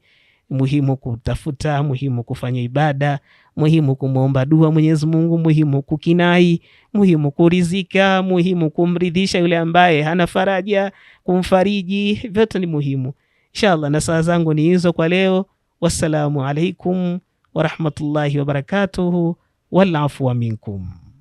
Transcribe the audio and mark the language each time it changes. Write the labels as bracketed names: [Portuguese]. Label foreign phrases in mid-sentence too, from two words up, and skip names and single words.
[Swahili] Muhimu kutafuta, muhimu kufanya ibada, muhimu kumuomba dua Mwenyezi Mungu, muhimu kukinai, muhimu kurizika, muhimu kumridhisha yule ambaye hana faraja, kumfariji. Vyote ni muhimu. Inshallah nasaha zangu ni hizo kwa leo. [Arabic] والسلام عليكم ورحمة الله وبركاته، والعفو منكم.